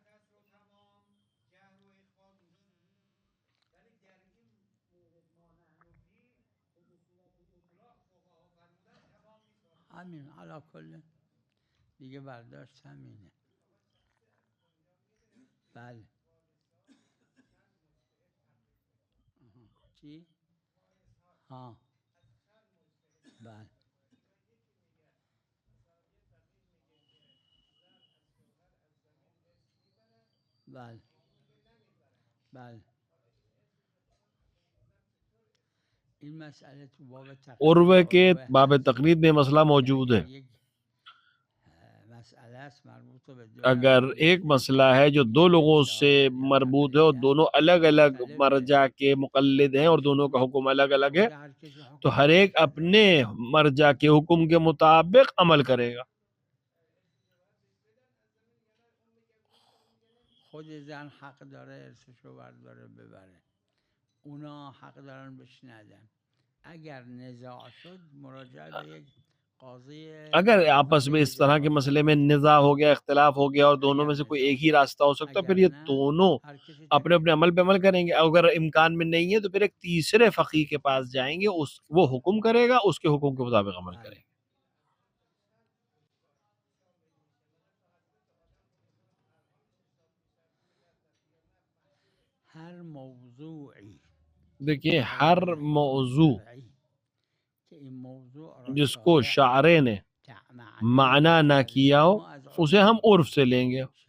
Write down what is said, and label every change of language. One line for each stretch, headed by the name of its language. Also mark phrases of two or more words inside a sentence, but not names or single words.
Persian: همین علا کل دیگه برداشت همینه. بله چی؟ ها بله بله بله این مسئله تو باب
Urdu: عروہ کے باب تقلید میں مسئلہ موجود ہے. اگر ایک مسئلہ ہے جو دو لوگوں سے مربوط ہے اور دونوں الگ الگ مرجع کے مقلد ہیں اور دونوں کا حکم الگ الگ ہے، تو ہر ایک اپنے مرجع کے حکم کے مطابق عمل کرے گا.
Persian: خود زن حق داره ارثشو برداره ببره، اونا حق دارن بهش ندن. اگر نزاع شد مراجعه به یک
Urdu: اگر آپس میں اس طرح کے مسئلے میں نزاع ہو گیا، اختلاف ہو گیا اور دونوں میں سے کوئی ایک ہی راستہ ہو سکتا ہے، پھر یہ دونوں اپنے اپنے عمل پہ عمل کریں گے. اگر امکان میں نہیں ہے تو پھر ایک تیسرے فقیہ کے پاس جائیں گے، وہ حکم کرے گا، اس کے حکم کے مطابق عمل کریں گے. دیکھیے ہر موضوع جس کو شاعر نے معنی نہ کیا ہو اسے ہم عرف سے لیں گے.